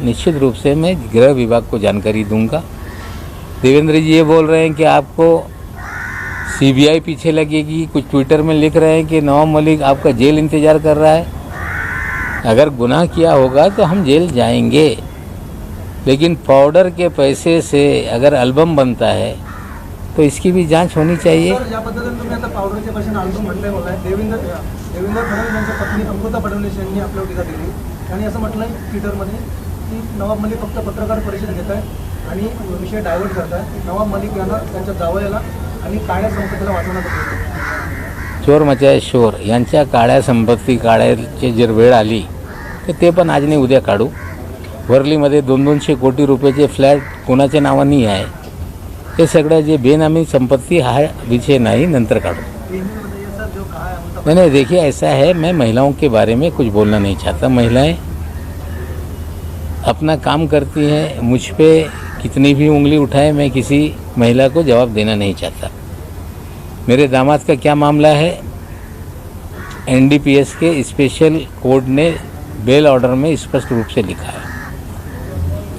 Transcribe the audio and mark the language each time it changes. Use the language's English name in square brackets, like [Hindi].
[Hindi] निश्चित रूप से मैं गृह विभाग को जानकारी दूंगा। देवेंद्र जी ये बोल रहे हैं कि आपको सीबीआई पीछे लगेगी, कुछ ट्विटर में लिख रहे हैं कि नवाब मलिक आपका जेल इंतज़ार कर रहा है। अगर गुनाह किया होगा तो हम जेल जाएंगे, लेकिन पाउडर के पैसे से अगर एल्बम बनता है तो इसकी भी जांच होनी चाहिए। [Marathi] सर, या पद्धतीने तुम्ही आता पावडरच्या पैशाने अल्बम म्हटलंय बोलाय देवेंद्र फडणवीस यांच्या पत्नी अमृता फडणवीस यांनी आपल्यावर टीका केली आणि असं म्हटलंय ट्विटरमध्ये की नवाब मलिक फक्त पत्रकार परिषद घेत आहे आणि विषय डायव्हर्ट करत आहे। नवाब मलिक यांना त्यांच्या जावयाला आणि काळ्या संपत्तीला वाचवण्यात येतं। [Hindi] चोर मचाए शोर [Marathi] यांच्या काळ्या संपत्ती काढायची जर वेळ आली तर ते पण आज नाही उद्या काढू। वर्लीमध्ये 200-200 कोटी रुपयाचे फ्लॅट कोणाच्या नावाने आहे, हे सगळं जे बेनामी संपत्ती हा विषय नहीं, नंतर काढू। [Hindi] नहीं, देखिए ऐसा है, मैं महिलाओं के बारे में कुछ बोलना नहीं चाहता। महिलाएं अपना काम करती हैं, मुझ पे कितनी भी उंगली उठाए मैं किसी महिला को जवाब देना नहीं चाहता। मेरे दामाद का क्या मामला है, एनडीपीएस के स्पेशल कोर्ट ने बेल ऑर्डर में स्पष्ट रूप से लिखा है।